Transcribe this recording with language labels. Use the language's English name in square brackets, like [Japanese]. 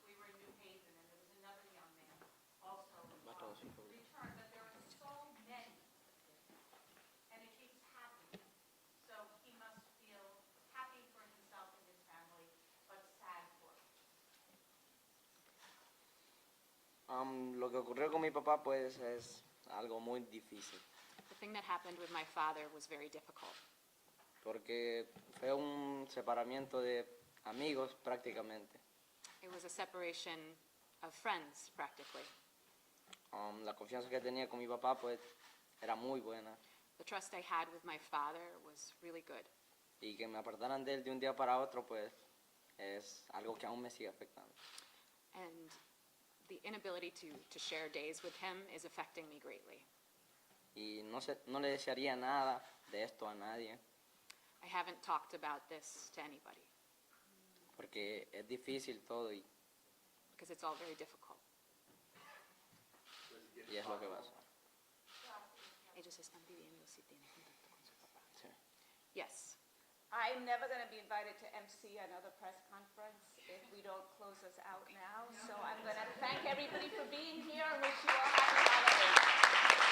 [English] We were in New Haven, and there was another young man also returned, but there are so many, and it keeps happening. So he must feel happy for himself and his family, but sad for him. [Spanish] Lo que ocurrió con mi papá pues es algo muy difícil, [English] The thing that happened with my father was very difficult. [Spanish] porque fue un separamiento de amigos prácticamente. [English] It was a separation of friends, practically. [Spanish] La confianza que tenía con mi papá pues era muy buena, [English] The trust I had with my father was really good. [Spanish] y que me apartaran de él de un día para otro pues es algo que aún me sigue afectando. [English] And the inability to share days with him is affecting me greatly. [Spanish] Y no le desearía nada de esto a nadie, [English] I haven't talked about this to anybody [Spanish] porque es difícil todo y [English] because it's all very difficult. [Spanish] es lo que pasa. Ellos están viviendo si tienen contacto con su papá. Sí. [English] Yes. I'm never going to be invited to MC another press conference if we don't close us out now. So I'm going to thank everybody for being here and wish you all happy holidays.